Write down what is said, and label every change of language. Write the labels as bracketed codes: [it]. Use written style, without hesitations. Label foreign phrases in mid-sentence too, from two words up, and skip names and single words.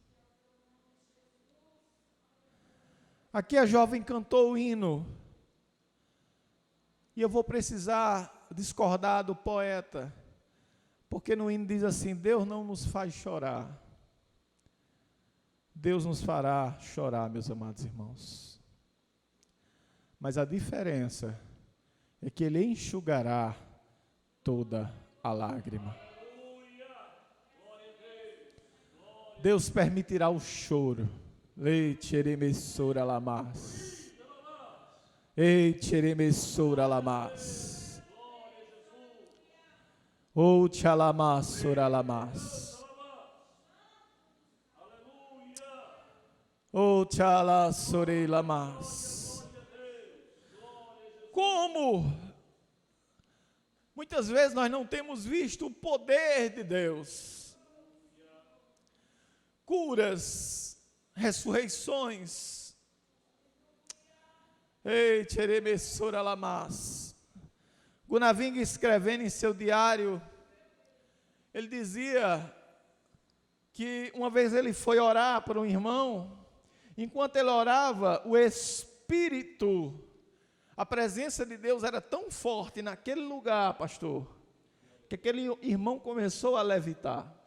[pt] Aqui a jovem cantou o hino, e eu vou precisar discordar do poeta, porque no hino diz assim: Deus não nos faz chorar, Deus nos fará chorar, meus amados irmãos. Mas a diferença é que Ele enxugará toda a lágrima. Deus permitirá o choro. Leite eremessora lamas. Eite eremessora lamas. Ou tchalamas lamas. Ou tchalasore lamas. Como muitas vezes nós não temos visto o poder de Deus, curas, ressurreições. Ei, tcheremessora lamas. Gunnar Wingre, escrevendo em seu diário, ele dizia que uma vez ele foi orar para um irmão, enquanto ele orava, o Espírito, a presença de Deus era tão forte naquele lugar, pastor, que aquele irmão começou a levitar.